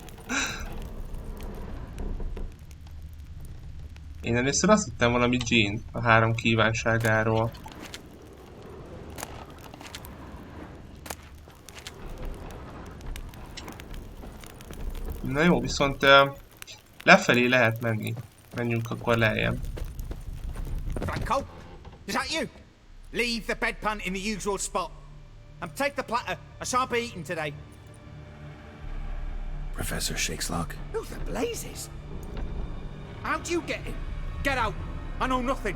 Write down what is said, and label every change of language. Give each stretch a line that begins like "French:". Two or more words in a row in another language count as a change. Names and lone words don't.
Hungarian: Én először azt hittem valami Jean a 3 kívánságáról. Na jó, viszont lefelé lehet menni. Menjünk akkor lejjebb.
English: Franco? Is that you? Leave the bedpan in the usual spot. And take the platter. I shan't be eating today. Professor Shakeslock? Who the blazes? How'd you get in? Get out. I know nothing.